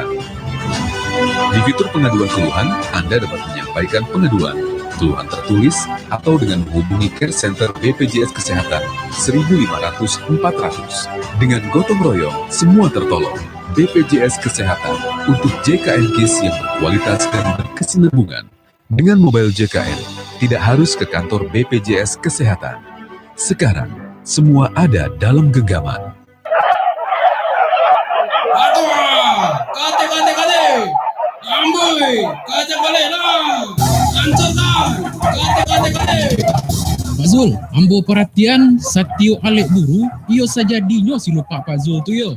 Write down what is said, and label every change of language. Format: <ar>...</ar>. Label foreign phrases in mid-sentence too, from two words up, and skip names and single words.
<id>Di fitur pengaduan keluhan, Anda dapat menyampaikan pengaduan, keluhan tertulis, atau dengan menghubungi Care Center BPJS Kesehatan 1500-400. Dengan gotong royong, semua tertolong. BPJS Kesehatan untuk JKN KIS yang berkualitas dan berkesinambungan. Dengan mobile JKN, tidak harus ke kantor BPJS Kesehatan. Sekarang, semua ada dalam genggaman.</id> <min>Kate. Amboi, kate lah. Lancarkan. Kate. Pak Zul, ambo perhatian satio alek buru, iyo saja dinyo si lupa Pak Zul tu yo.</min>